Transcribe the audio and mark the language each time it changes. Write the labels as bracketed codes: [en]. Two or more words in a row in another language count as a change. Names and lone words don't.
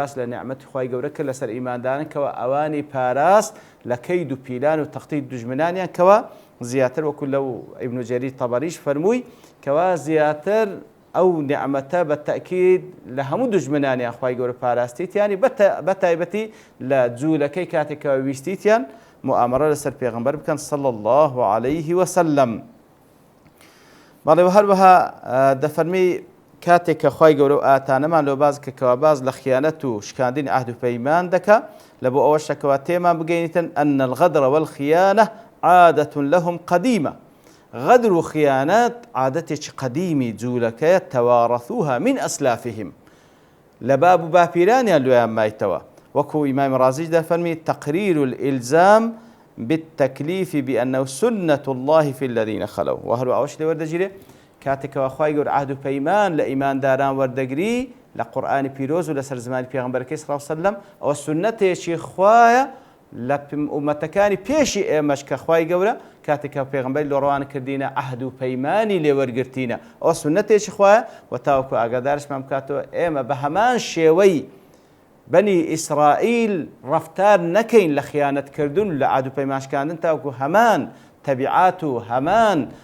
[ckb] باس لە نیعمەتی خۆی گەورە کرد لەسەر ئیماندارنکەوە ئەوانی پاراست لە کەید و پیلان و تەختی دوژمنانیان کەوە زیاتر وەکو لەو ئیبن جەریر تەبەریش فەرمووی کەوا زیاتر ئەو نیعمەتە بە تەئکید لە هەموو دوژمنانیان خۆی گەورە پاراستیتیانی بە تایبەتی لە جوولەکەی کاتێکەوە ویستیتیان مؤامرە لەسەر پێغەمبەر بکەن [ar] صلی الله عليه وسلم. [ckb] بەڵێ هەروەها دەفەرمی کاتێک کە خی گەورە و ئاتانەمان لەو باز کەکەوە باز لە خیانەت و شکاندنی عهد و پەیمان دەکا لە بۆ ئەوە شەکەوە تێمان بگەینیتن [ar] ئەن الغەدر والخیانە عادة لهم قديمة. [ckb] غدر و خیانەت عادەتێکی قەدیمی جوولەکەیە [ar] تەوارەثوها من ئەسلافهم [ckb] لە باب و باپیرانیان لێیان مایتەوە. وەکو ئیمام رازیش دەفەرمی [ar] تقرير الإلزام بالتكليف بأنه سنة الله في الذين خلوا. [ckb] وهەروە ئەوەش لێ وەردەگیرێ کاتێکەوە خی گەورە عهد و پەیمان لە ئیمانداران وەردەگری لە قورئانی پیرۆز و لەسەر زمانی پێغەمبەرەکەی [ar] صلی الله علیه وسلم [ckb] ئەوە سنەتێکی خوایە لە ئومەتەکانی پێشی ئێمەش کە خی گەورە کاتێکە پێغەمبەری لە ڕەوانە کردینە عهد و پەیمانی لێوەرگرتینە ئەوە سنەتێکی خوایە و تاوەکو ئاگادارشمان بکاتەوە ئێمە بە هەمان شێوەی بەنی ئیسرائیل ڕەفتار نەکەین لە خیانەتکردن لە عهد و پەیمانشکاندن تاوەکو هەمان تەبیعات و هەمان